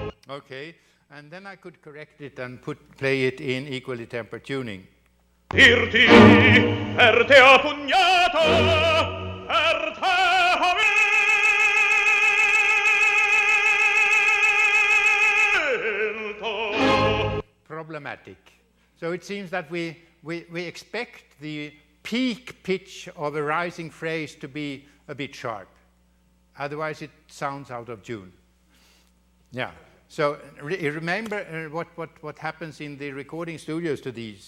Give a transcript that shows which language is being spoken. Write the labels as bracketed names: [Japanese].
[English] Okay, and then I could correct it and play it in equally tempered tuning. [Italian] Dirti per te ho pugnato, per te ho vinto. [English] Problematic. So it seems that we expect the peak pitch of a rising phrase to be a bit sharp. Otherwise it sounds out of tune. Yeah. So remember what happens in the recording studios to these.